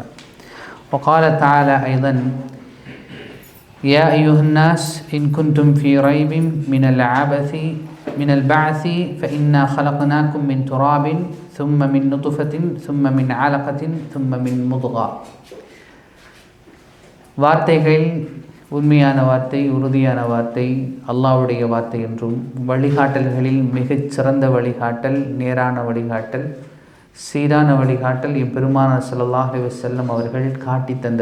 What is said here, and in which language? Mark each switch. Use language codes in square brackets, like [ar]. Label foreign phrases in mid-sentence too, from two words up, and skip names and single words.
[ar] وقال تعالى أيضا: يا أيها الناس إن كنتم في ريب من البعث فإنا خلقناكم من تراب ثم من نطفة ثم من علقة ثم من مضغة. [ta] வார்த்தைகள் உண்மையான வார்த்தை, உறுதியான வார்த்தை, அல்லாஹ்வுடைய வார்த்தை என்றும், வழிகாட்டல்களில் மிகச் சிறந்த வழிகாட்டல், நேரான வழிகாட்டல், சீரான வழிகாட்டல் எம்பெருமானார் [ar] صلى الله عليه وسلم [ta] அவர்கள் காட்டி தந்த